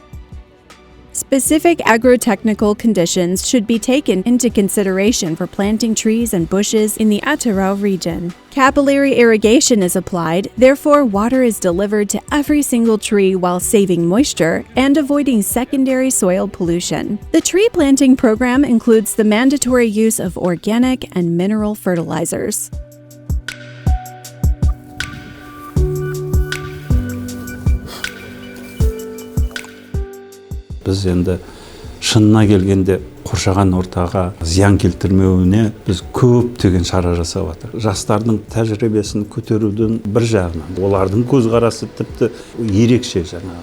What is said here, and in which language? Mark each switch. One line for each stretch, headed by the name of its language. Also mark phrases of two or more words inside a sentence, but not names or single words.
English: Specific agrotechnical conditions should be taken into consideration for planting trees and bushes in the Atyrau region. Capillary irrigation is applied, therefore water is delivered to every single tree while saving moisture and avoiding secondary soil pollution. The tree planting program includes the mandatory use of organic and mineral fertilizers.
Kazakh: Біз енді шынына келгенде қоршаған ортаға зиян келтірмеуіне біз көптеген шара жасап жатыр. Жастардың тәжірибесін көтерудің бір жағынан, олардың көзқарасы тіпті ерекше жаңа.